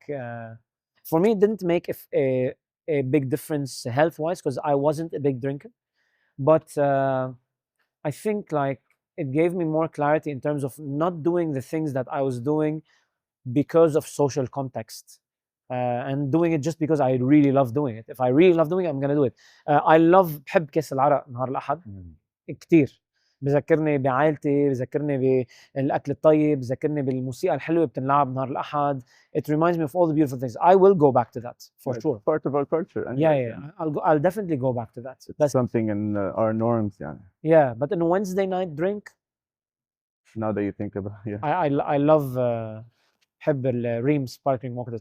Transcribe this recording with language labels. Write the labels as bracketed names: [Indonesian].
[English] For me, it didn't make a big difference health wise because I wasn't a big drinker, but I think like it gave me more clarity in terms of not doing the things that I was doing because of social context. And doing it just because I really love doing it. If I really love doing it, I'm gonna do it. I love [Arabic] بحب كأس العرق نهار الأحد كتير. بذكرني بعائلتي، بذكرني بالأكل الطيب، بذكرني بالموسيقى الحلوة بتنلعب نهار الأحد. [English] It reminds me of all the beautiful things. I will go back to that for Yeah, it's sure. part of our culture. And Yeah, yeah. I'll definitely go back to that. It's That's something in our norms. Yeah. yeah. But in a Wednesday night drink, Now that you think about it, yeah. I love [Arabic] بحب الريم [English] sparkling water.